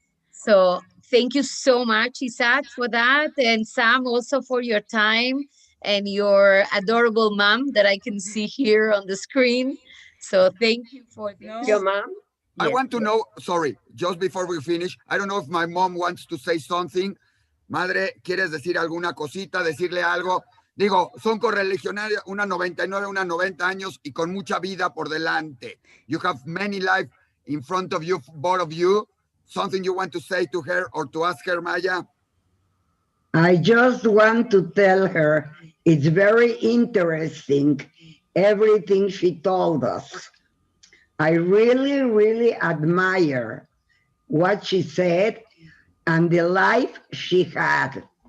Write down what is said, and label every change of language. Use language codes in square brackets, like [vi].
[en] So thank you so much, Isaac, for that. And Sam, also for your time and your adorable mom that I can see here on the screen. So thank you for this. No. Your mom? I Yes, want to yes. know, sorry, just before we finish, I don't know if my mom wants to say something. [es] Madre, ¿quieres decir alguna cosita, decirle algo? Digo, son correligionarias, una 99, una 90 años y con mucha vida por delante. [en] You have many life in front of you, both of you. Something you want to say to her or to ask her, Maya? I just want to tell her it's very interesting, everything she told us. I really, really admire what she said and the life she had.